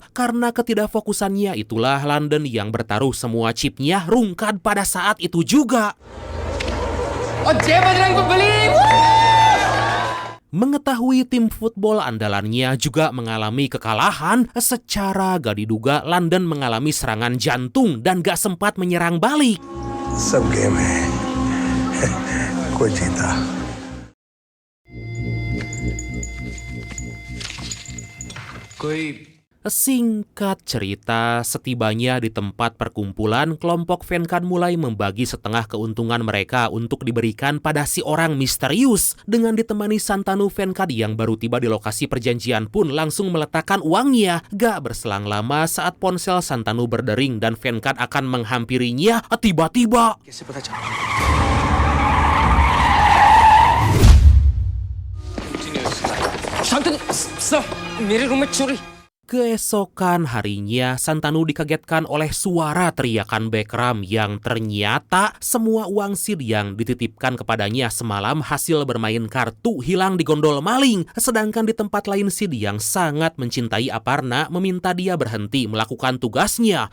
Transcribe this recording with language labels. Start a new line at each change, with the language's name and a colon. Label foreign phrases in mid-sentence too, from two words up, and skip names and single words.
Indonesian: Karena ketidakfokusannya itulah London yang bertaruh semua chipnya rungkad pada saat itu juga. Mengetahui tim football andalannya juga mengalami kekalahan, secara gak diduga London mengalami serangan jantung dan gak sempat menyerang balik.
Hindi: सब गेम है कोई जीता कोई
Indonesian: Singkat cerita, setibanya di tempat perkumpulan, kelompok Venkad mulai membagi setengah keuntungan mereka untuk diberikan pada si orang misterius. Dengan ditemani Santanu, Venkad yang baru tiba di lokasi perjanjian pun langsung meletakkan uangnya. Gak berselang lama saat ponsel Santanu berdering dan Venkad akan menghampirinya, tiba-tiba
Hindi: शांतनु सर मेरे रूम में चोरी
Indonesian: Keesokan harinya, Santanu dikagetkan oleh suara teriakan Bekram yang ternyata semua uang Sid yang dititipkan kepadanya semalam hasil bermain kartu hilang di gondol maling. Sedangkan di tempat lain, Sid yang sangat mencintai Aparna meminta dia berhenti melakukan tugasnya.